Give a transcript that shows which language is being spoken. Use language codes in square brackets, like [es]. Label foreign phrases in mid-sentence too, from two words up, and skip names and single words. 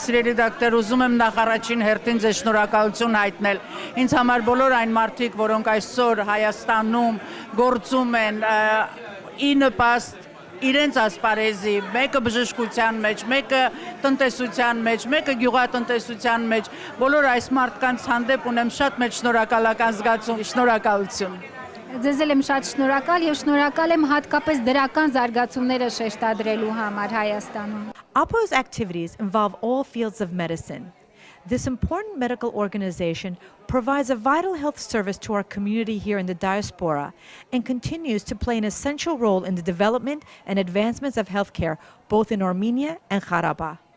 [hy] Սիրելի դոկտոր, ուզում եմ նախ առաջին հերթին ձեզ շնորհակալություն հայտնել։ Ինձ համար բոլոր այն մարդիկ, որոնք այսօր Հայաստանում գործում են ի նպաստ իրենց ասպարեզի, մեկը բժշկության մեջ, մեկը տնտեսության մեջ, մեկը գյուղատնտեսության մեջ, բոլոր այս մարդկանց հանդեպ ունեմ շատ մեծ շնորհակալական զգացում, շնորհակալություն։ Ձեզ եմ շատ շնորհակալ եւ շնորհակալ եմ հատկապես դրական զարգացումները շեշտադրելու համար Հայաստանում։ [en] AAHPO's activities involve all fields of medicine. This important medical organization provides a vital health service to our community here in the diaspora and continues to play an essential role in the development and advancements of healthcare both in Armenia and Karabakh.